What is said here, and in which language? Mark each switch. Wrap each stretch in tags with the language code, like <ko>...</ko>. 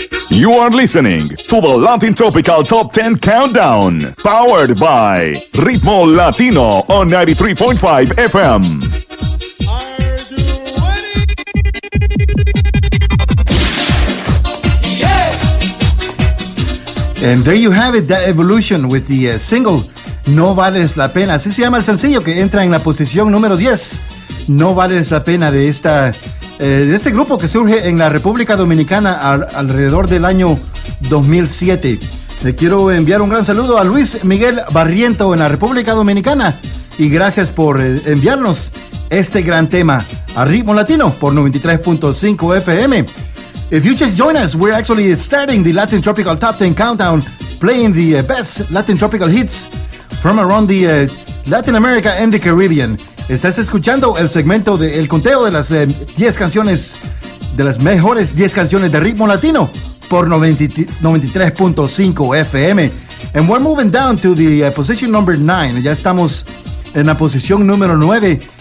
<en>You are listening to the Latin Tropical Top 10 Countdown, powered by Ritmo Latino on 93.5 FM. Are you ready? Yes! And there you have it, the evolution with the single No Vales La Pena.</en> <es>Así se llama el sencillo que entra en la posición número 10. No Vales La Pena de esta... de este grupo que surge en la República Dominicana alrededor del año 2007. Le quiero enviar un gran saludo a Luis Miguel Barriento en la República Dominicana y gracias por enviarnos este gran tema a Ritmo Latino por 93.5 FM.</es> <en>If you just join us, we're actually starting the Latin Tropical Top 10 Countdown, playing the best Latin Tropical hits from around the Latin America and the Caribbean.</en> <es>Estás escuchando el segmento de El Conteo de las 10 canciones, de las mejores 10 canciones de Ritmo Latino por 93.5 FM.</es> <en>And we're moving down to the position number 9.</en> <es>Ya estamos en la posición número 9.</es>